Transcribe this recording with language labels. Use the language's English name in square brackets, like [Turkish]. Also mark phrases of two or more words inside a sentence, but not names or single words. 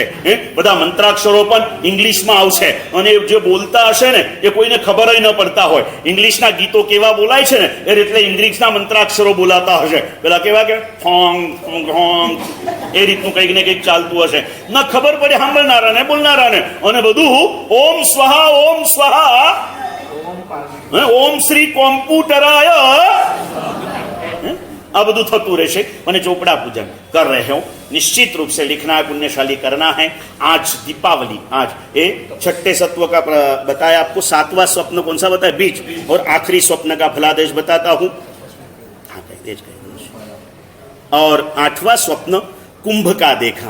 [Gujarati] બધા મંત્રાક્ષરો પણ ઇંગ્લિશમાં આવશે, અને જે બોલતા હશે ને એ કોઈને ખબર ન પડતા હોય। ઇંગ્લિશના ગીતો કેવા બોલાય છે ને એટલે ઇંગ્લિશના મંત્રાક્ષરો બોલાતા હશે, પેલા કેવા કે ફોંગ ફોંગ, એ રીતનું કંઈક ને કંઈક ચાલતું હશે, ના ખબર પડે સાંભળનારાને બોલનારાને। અને બધું [Sanskrit] ओम स्वाहा ओम स्वाहा, ओम श्री कॉम्प्यूटराय, [Gujarati] આ બધું થતું રહેશે। અને ચોપડા પૂજન [Hindi] कर रहे हो, निश्चित रूप से लिखना है, पुण्यशाली करना है। आज दीपावली, आज ये छठे सत्व का बताया आपको, 7वां स्वप्न कौन सा बताया, बीज, और आखिरी स्वप्न का फलादेश बताता हूं। और 8वां स्वप्न कुंभ का देखा।